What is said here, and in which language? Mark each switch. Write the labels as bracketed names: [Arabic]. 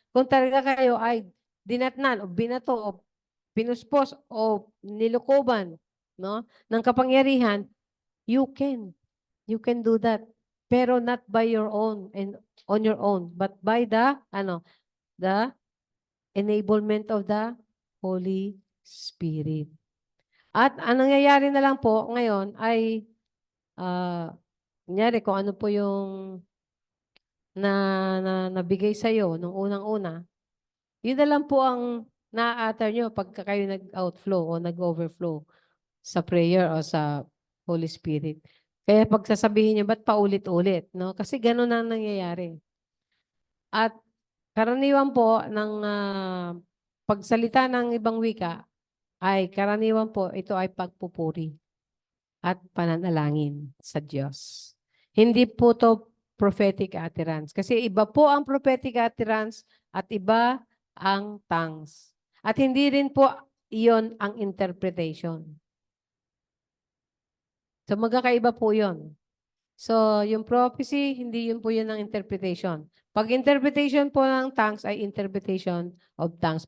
[Filipino] Kung talaga kayo ay dinatnan o binato o pinuspos o nilukoban, no, ng kapangyarihan, [English] you can. You can do that. Pero not by your own and on your own, but by the enablement of the Holy Spirit. [Filipino] At ang nangyayari na lang po ngayon ay, kunyari kung ano po yung nabigay sa iyo nung unang-una, yun na lang po ang na-utter nyo pagka kayo nag-outflow o nag-overflow sa prayer o sa Holy Spirit. Kaya pagsasabihin nyo, ba't paulit-ulit? No? Kasi ganun ang nangyayari. At karaniwan po ng pagsalita ng ibang wika ay karaniwan po ito ay pagpupuri at pananalangin sa Diyos. Hindi po to prophetic utterance. Kasi iba po ang prophetic utterance at iba ang tongues. At hindi rin po iyon ang interpretation. So magkakaiba po yun. So yung prophecy, hindi yun po yun ang interpretation. Pag interpretation po ng tongues ay [English] interpretation of tongues.